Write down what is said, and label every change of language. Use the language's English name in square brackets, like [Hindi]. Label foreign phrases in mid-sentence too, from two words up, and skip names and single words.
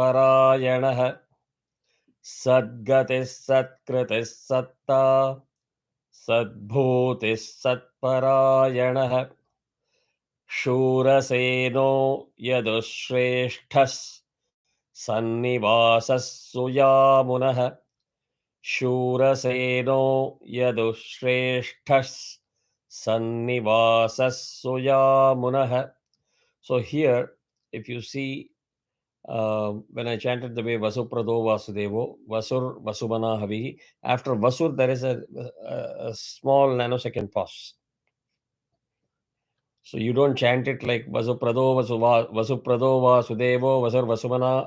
[Sanskrit] Satparayanah Sadgatis Satkritis Satta Sadbhutis Satparayanah Shuraseno Yadushreshthas Sannivasas Suyamunah Shuraseno Yadushreshthas Sannivasas Suyamunah. [English] So here, if you see, when I chanted the way [Sanskrit] Vasuprado Vasudevo, Vasur Vasumana Havihi, [English] after Vasur there is a small nanosecond pause. So you don't chant it like [Sanskrit] Vasuprado Vasuprado Vasudevo Vasur Vasumana.